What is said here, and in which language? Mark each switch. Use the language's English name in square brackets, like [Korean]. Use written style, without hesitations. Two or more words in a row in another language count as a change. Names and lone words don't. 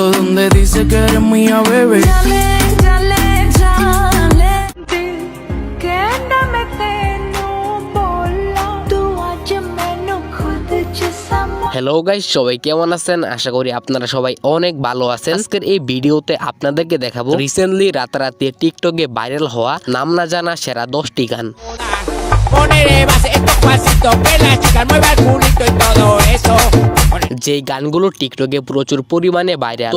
[Spanish] donde dice que eres mía, bebé. Jale, jale, jale. [Punjabi] Dil ਕਹਿਣਾ ਮੈਂ ਤੈਨੂੰ ਬੋਲਾ ਤੂ ਅੱਜ ਮੈਨੂੰ ਖ਼ੁਦ ਚ ਸਮਾ। [Bangla] হ্যালো গাইস, সবাই কেমন আছেন? আশা করি আপনারা সবাই অনেক ভালো আছেন। আজকের এই ভিডিওতে আপনাদেরকে দেখাবো রিসেন্টলি রাতারাতি টিকটকে ভাইরাল হওয়া নাম না জানা সেরা 10টি গান। যে গানগুলো টিকটকে প্রচুর পরিমাণে ভাইরাল।